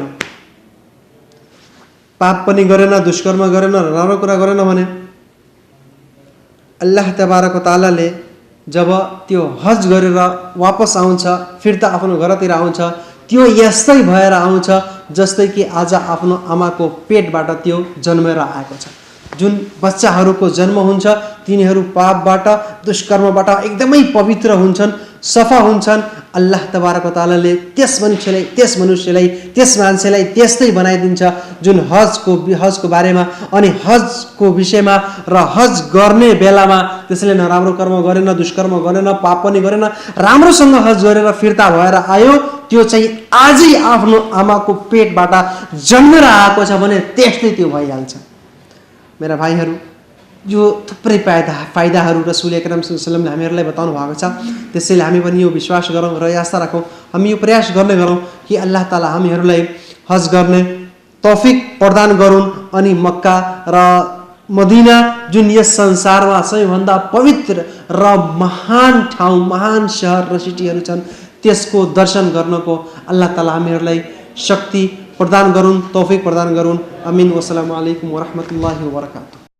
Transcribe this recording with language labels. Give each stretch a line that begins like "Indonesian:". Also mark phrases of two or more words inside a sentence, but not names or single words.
Nepali: गरेन, दुष्कर्म गरेन, नराम्रो कुरा गरेन भने
Arabic: الله تبارك وتعالى
Nepali: जब त्यो हज गरेर वापस आउँछ, फिर्ता आफ्नो घरतिर आउँछ, त्यो यस्तै भएर आउँछ जस्तै कि आज आफ्नो आमाको पेटबाट त्यो जन्मेर आएको छ। जुन बच्चाहरूको जन्म हुन्छ तिनीहरू पापबाट, दुष्कर्मबाट एकदमै पवित्र हुन्छन्, सफा हुन्छन्।
Arabic: الله تبارك وتعالى
Nepali: त्यस मनुष्यलाई त्यस मान्छेलाई त्यस्तै बनाइदिन्छ जुन हजको बारेमा अनि हजको विषयमा र हज गर्ने बेलामा त्यसले नराम्रो कर्म गरेन, दुष्कर्म गरेन, पाप पनि गरेन, राम्रोसँग हज गरेर फिर्ता भएर आयो, त्यो चाहिँ आजै आफ्नो आमाको पेटबाट जन्मेर आएको छ भने त्यस्तै त्यो भइहाल्छ। मेरा भाइहरू, यो थुप्रै फाइदाहरू
Arabic: رسول أكرم صلى الله عليه وسلم
Nepali: हामीहरूलाई बताउनु भएको छ। त्यसैले हामी पनि यो विश्वास गरौँ र आशा राखौँ, हामी यो प्रयास गर्ने गरौँ कि
Arabic: الله تعالى
Nepali: हामीहरूलाई हज गर्ने तौफिक प्रदान गरून् अनि मक्का र मदीना जुन यस संसारमा सबैभन्दा पवित्र र महान ठाउँ, महान शहर र सिटीहरू छन्, त्यसको दर्शन गर्नको
Arabic: الله تعالى
Nepali: हामीहरूलाई शक्ति प्रदान गरून्, तौफिक प्रदान गरून्। आमीन।
Arabic: والسلام عليكم ورحمة الله وبركاته.